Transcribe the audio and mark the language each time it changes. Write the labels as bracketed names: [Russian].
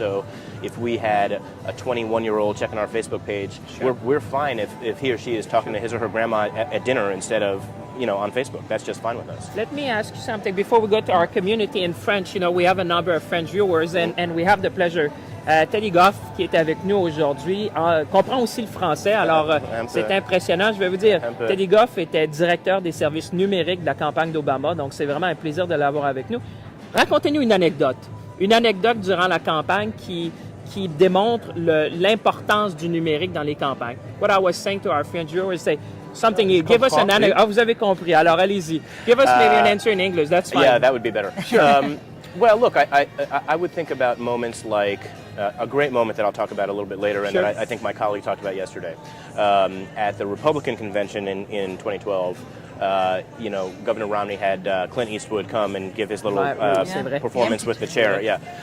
[English] So if we had a 21-year-old checking our Facebook page, we're fine if he or she is talking to his or her grandma at dinner instead of on Facebook. That's just fine with us. Let me ask you something before we go to our community in French. We have a number of French viewers, and we have the pleasure. [French] Teddy Goff, qui est avec nous aujourd'hui, comprend aussi le français, alors c'est impressionnant. Je vais vous dire, Teddy Goff était directeur des services numériques de la campagne d'Obama, donc c'est vraiment un plaisir de l'avoir avec nous. Racontez-nous une anecdote durant la campagne qui démontre l'importance du numérique dans les campagnes. [English] What I was saying to our French viewers is, Something. Give us an answer. [French] Vous avez compris. Alors, allez-y. [English] Give us maybe an answer in English. That's fine. Yeah, that would be better. Sure. Well, look, I would think about moments like a great moment that I'll talk about a little bit later, and Sure. that I think my colleague talked about yesterday. At the Republican convention in 2012, Governor Romney had Clint Eastwood come and give his little performance with the chair. Yeah.